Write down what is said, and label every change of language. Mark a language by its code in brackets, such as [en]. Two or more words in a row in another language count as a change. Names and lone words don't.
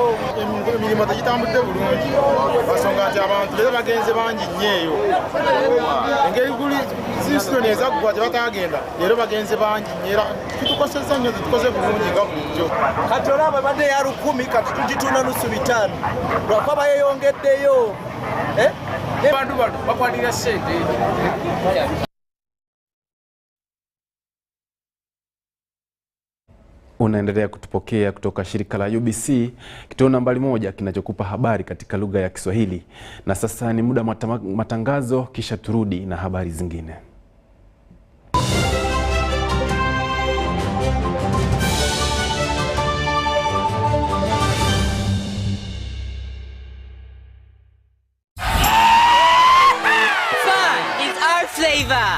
[lg] emirimu tegitambudde bulungi basonga nti abantu leero bagenze bangi nnyo eyo engeri guli zisitoni ezaggwa gye batagenda leero bagenze bangi nnyo era kitukosezza nnyo tetukoze bulungi nga bulijjo kati olaba badde ya 10 kati tugitunda nusu 5 lwakuba bayeyongeddeyo bantu bakwatira ssente. [sw] Unaendelea kutupokea kutoka shirika la UBC, kituo nambari 1 kinachokupa habari katika lugha ya Kiswahili. Na sasa ni muda matangazo, kisha turudi na habari zingine. Flavor.